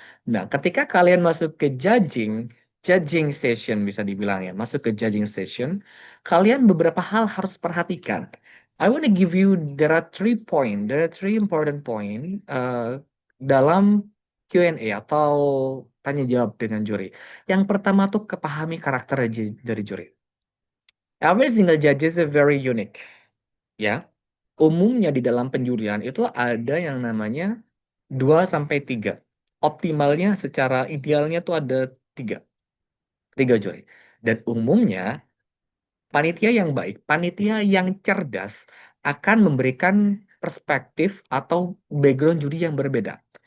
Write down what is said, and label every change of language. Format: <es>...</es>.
<id>Nah, ketika kalian masuk ke judging session bisa dibilang ya, masuk ke judging session, kalian beberapa hal harus perhatikan.</id> <en>I want to give you there are three important point</en> <id>dalam Q&A atau tanya jawab dengan juri. Yang pertama tuh kepahami karakter dari juri.</id> <en>Every single judges is very unique, ya.</en> <id>Umumnya di dalam penjurian itu ada yang namanya 2 sampai 3. Optimalnya secara idealnya tuh ada 3. 3 juri. Dan umumnya panitia yang baik, panitia yang cerdas akan memberikan perspektif atau background juri yang berbeda.</id>